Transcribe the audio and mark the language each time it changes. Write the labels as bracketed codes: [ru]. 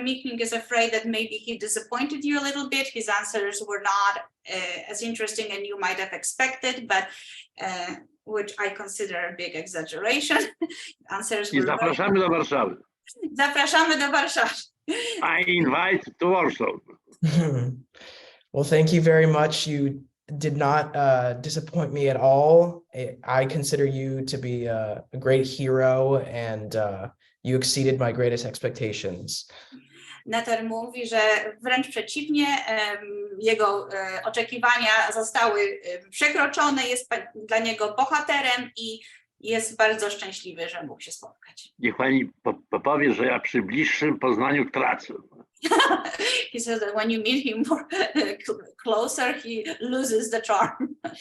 [en] Michnik is afraid that maybe he disappointed you a little bit. His answers were not as interesting as you might have expected, but which I consider a big exaggeration. Answers were [pl] zapraszamy do Warszawy. Zapraszamy do Warszawy. [en] I invite to Warsaw. Well, thank you very much. You did not disappoint me at all. I consider you to be a great hero, and you exceeded my greatest expectations. [pl] Nathan mówi, że wręcz przeciwnie, jego oczekiwania zostały przekroczone, jest dla niego bohaterem i jest bardzo szczęśliwy, że mógł się spotkać. Niech pani powie, że ja przy bliższym poznaniu tracę. [en] He says that when you meet him more closer, he loses the charm.